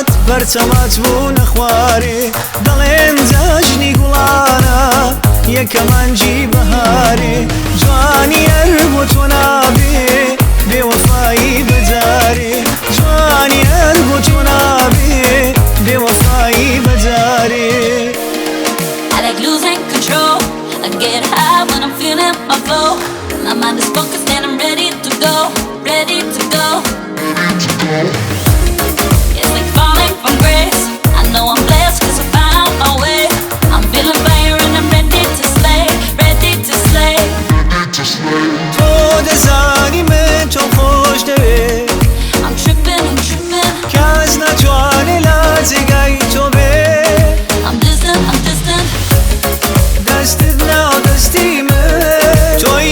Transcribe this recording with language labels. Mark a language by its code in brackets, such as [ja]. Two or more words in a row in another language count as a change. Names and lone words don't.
[ckb] بەرچەمات بوو نەخوارێ دەڵێن جەژنی گوڵانە یەکەمانجی بەهارێ جوانی هەر بۆ تۆ نابێ بێوەفایی بەجارێ جوانی هەر بۆ تۆ نابێ بێوەفایی بەجارێ [en] I like losing control. I get high when I'm feeling my flow. My mind is focused and I'm ready to go, ready to go. It's like falling from grace. I know I'm blessed cause I found my way. I'm feeling fire and I'm ready to slay, ready to slay. [ckb] تۆ دەزانی من تۆ خۆش دەوێ [en] I'm tripping, [ckb] کەس ناتوانێ لە جێگای تۆ بێ [en] I'm distant, [ckb] دەستت ناو دەستی من تۆی